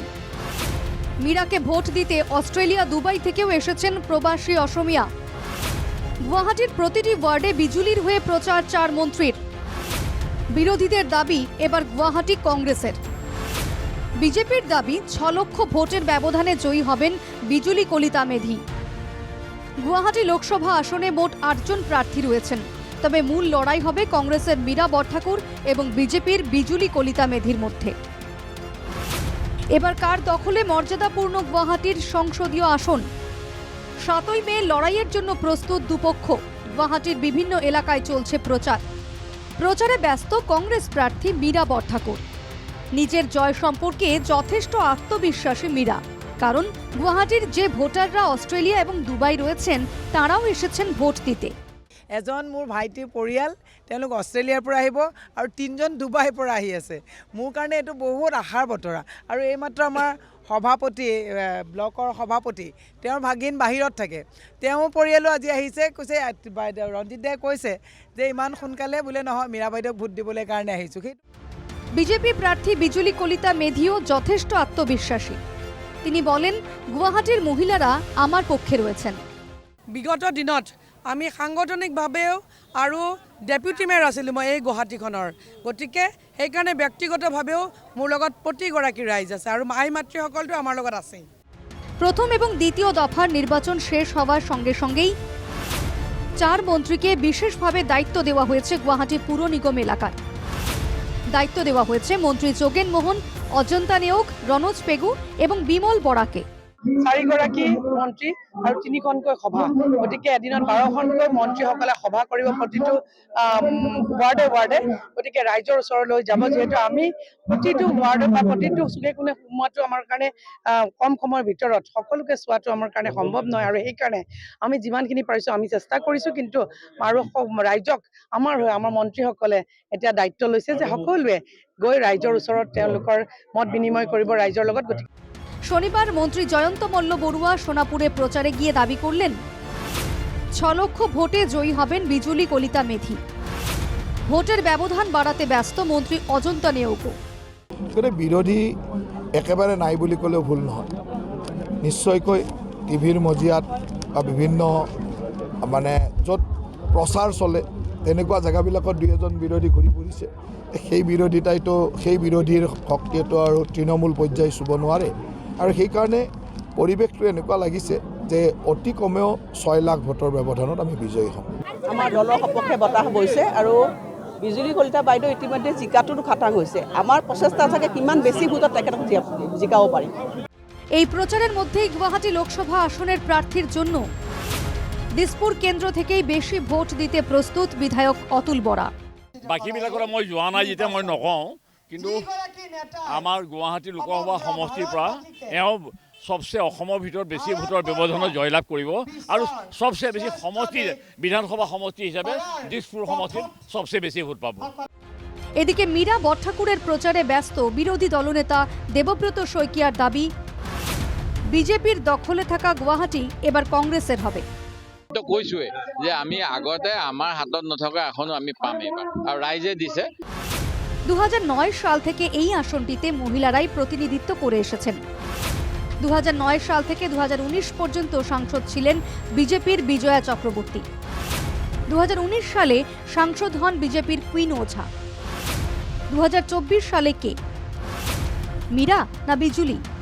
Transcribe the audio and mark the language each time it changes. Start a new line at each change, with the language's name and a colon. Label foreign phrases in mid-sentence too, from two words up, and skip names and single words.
Bangla: মীরাকে ভোট দিতে অস্ট্রেলিয়া দুবাই থেকেও এসেছেন প্রবাসী অসমিয়া। গুয়াহাটির প্রতিটি ওয়ার্ডে বিজুলির হয়ে প্রচার 4 মন্ত্রীর। বিরোধীদের দাবি এবার গুয়াহাটি কংগ্রেসের। বিজেপির দাবি 6 লক্ষ ভোটের ব্যবধানে জয়ী হবেন বিজুলি কলিতা মেধি। গুয়াহাটি লোকসভা আসনে মোট 8 জন প্রার্থী রয়েছেন, তবে মূল লড়াই হবে কংগ্রেসের মীরা বরঠাকুর এবং বিজেপির বিজুলি কলিতা মেধির মধ্যে। এবার কার দখলে মর্যাদাপূর্ণ গুয়াহাটির সংসদীয় আসন? 7ই মে লড়াইয়ের জন্য প্রস্তুত দুপক্ষ। গুয়াহাটির বিভিন্ন এলাকায় চলছে প্রচারে ব্যস্ত কংগ্রেস প্রার্থী মীরা বরঠাকুর। নিজের জয় সম্পর্কে যথেষ্ট আত্মবিশ্বাসী মীরা, কারণ গুয়াহাটির যে ভোটাররা অস্ট্রেলিয়া এবং দুবাই রয়েছেন তারাও এসেছেন ভোট দিতে।
Assamese: এজন মোৰ ভাইটিৰ পৰিয়াল, তেওঁলোক অষ্ট্ৰেলিয়াৰ পৰা আহিব আৰু 3জন ডুবাইৰ পৰা আহি আছে। মোৰ কাৰণে এইটো বহুত আশাৰ বতৰা। আৰু এইমাত্ৰ আমাৰ সভাপতি, ব্লকৰ সভাপতি, তেওঁৰ ভাগিন বাহিৰত থাকে, তেওঁ পৰিয়ালো আজি আহিছে। কৈছে ৰঞ্জিত দাই কৈছে যে ইমান সোনকালে বোলে নহয়, মীৰা বাইদেউক ভোট দিবলৈ কাৰণে আহিছোঁ।
Bangla: বিজেপি প্রার্থী বিজুলি কলিতা মেধিও যথেষ্ট আত্মবিশ্বাসী। তিনি বলেন, গুয়াহাটির মহিলারা আমার পক্ষে রয়েছেন।
Assamese: বিগত দিনত আমি সাংগঠনিকভাৱেও আৰু ডেপুটি মেয়ৰ আছিলোঁ মই এই গুৱাহাটীখনৰ, গতিকে সেইকাৰণে ব্যক্তিগতভাৱেও মোৰ লগত প্ৰতিগৰাকী ৰাইজ আছে আৰু মাই মাতৃসকলটো আমাৰ লগত আছেই।
Bangla: প্রথম এবং দ্বিতীয় দফার নির্বাচন শেষ হওয়ার সঙ্গে সঙ্গেই 4 মন্ত্রীকে বিশেষভাবে দায়িত্ব দেওয়া হয়েছে গুয়াহাটি পুর নিগম এলাকার। দায়িত্ব দেওয়া হয়েছে মন্ত্রী যোগেন মোহন, অজন্তা নেওগ, রনোজ পেগু এবং বিমল বরাকে।
Assamese: 4গৰাকী মন্ত্ৰী আৰু 3খনকৈ সভা, গতিকে এদিনত 12খনকৈ মন্ত্ৰীসকলে সভা কৰিব প্ৰতিটো ৱাৰ্ডে ৱাৰ্ডে। গতিকে ৰাইজৰ ওচৰলৈ যাব, যিহেতু আমি প্ৰতিটো ৱাৰ্ডত বা প্ৰতিটো চুকে কোণে সোমোৱাটো আমাৰ কাৰণে কম সময়ৰ ভিতৰত সকলোকে চোৱাটো আমাৰ কাৰণে সম্ভৱ নহয়, আৰু সেইকাৰণে আমি যিমানখিনি পাৰিছোঁ আমি চেষ্টা কৰিছোঁ। কিন্তু আৰু ৰাইজক আমাৰ মন্ত্ৰীসকলে এতিয়া দায়িত্ব লৈছে যে সকলোৱে গৈ ৰাইজৰ ওচৰত তেওঁলোকৰ মত বিনিময় কৰিব ৰাইজৰ লগত। গতিকে
Bangla: শনিবার মন্ত্রী জয়ন্ত মল্ল বড়ুয়া সোনাপুরে প্রচারে গিয়ে দাবি করলেন 6 লক্ষ ভোটে জয়ী হবেন বিজুলি কলিতা মেধি। ভোটের ব্যবধান বাড়াতে ব্যস্ত মন্ত্রী অজন্তা নেওগও।
Assamese: বিরোধী একেবারে নাই বুলি ক'লেও ভুল নহয়। নিশ্চয়কৈ টিভিৰ মজিয়াত বা বিভিন্ন মানে য'ত প্ৰচাৰ চলে তেনেকুৱা জেগাবিলাকত 2-এজন বিৰোধী ঘূৰি ফুৰিছে। সেই বিৰোধীৰ শক্তিটো আৰু তৃণমূল পৰ্যায় চুব নোৱাৰে, আৰু সেইকাৰণে পৰিৱেশটো এনেকুৱা লাগিছে যে অতি কমেও 6 লাখ ভোটৰ ব্যৱধানত আমি বিজয়ী হ'ম। আমাৰ দলৰ সপক্ষে বতাহ বৈছে আৰু বিজুলী কলিতা বাইদেউ ইতিমধ্যে জিকাটোতো খাটাং হৈছে। আমাৰ প্ৰচেষ্টা থাকে কিমান বেছি ভোটত তেখেতক জিকাব পাৰি।
Bangla: এই প্রচারের মধ্যেই গুয়াহাটি লোকসভা আসনের প্রার্থীর জন্য দিসপুর কেন্দ্র থেকেই বেশি ভোট দিতে প্রস্তুত বিধায়ক অতুল বরা।
Assamese: বাকীবিলাকৰ মই যোৱা নাই যেতিয়া মই নকওঁ, কিন্তু আমাৰ গুৱাহাটী লোকসভা সমষ্টিৰ পৰা এওঁ সবচে অসমৰ ভিতৰত বেছি ভোটৰ ব্যৱধানত জয়লাভ কৰিব, আৰু সবচে বেছি সমষ্টি বিধানসভা সমষ্টি হিচাপে দিছপুৰ সমষ্টিত সবচে বেছি ভোট পাব।
Bangla: এদিকে মীরা বরঠাকুরের প্রচারে ব্যস্ত বিরোধী দলনেতা দেবব্রত শইকিয়ার দাবি, বিজেপির দখলে থাকা গুয়াহাটি এবার কংগ্রেসের হবে।
Assamese: কৈছোৱে যে আমি আগতে আমাৰ হাতত নথকা এখনো আমি পাম এবাৰ, আৰু রাইজে দিছে।
Bangla: 2009 সাল থেকে এই আসনটিতে মহিলারাই প্রতিনিধিত্ব করে এসেছেন। 2009 সাল থেকে 2019 পর্যন্ত সাংসদ ছিলেন বিজেপির বিজয়া চক্রবর্তী। 2019 সালে সাংসদ হন বিজেপির কুইন ওঝা। 2024 সালে কে, মীরা না বিজুলি?